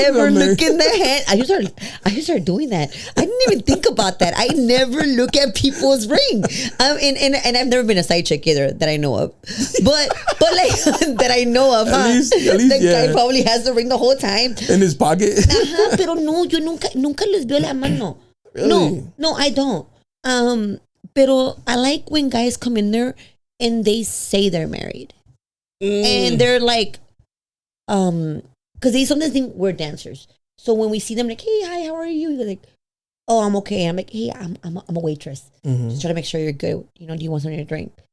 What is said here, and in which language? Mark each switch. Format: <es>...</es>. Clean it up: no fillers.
<en>Ever look in the hand. I just started doing that. I didn't even think about that. I never look at people's ring. And I've never been a side chick either that I know of. But like that I know of. At least the guy probably has the ring the whole time in his pocket.</en> <es>Pero no, yo nunca les veo la mano.</es> <en>Really? No, I don't. Pero I like when guys come in there and they say they're married. And they're like, because they sometimes think we're dancers. So when we see them, like, hey, hi, how are you? They're like, oh, I'm okay. I'm like, hey, I'm a waitress. Just try to make sure you're good. You know, do you want something to drink?</en>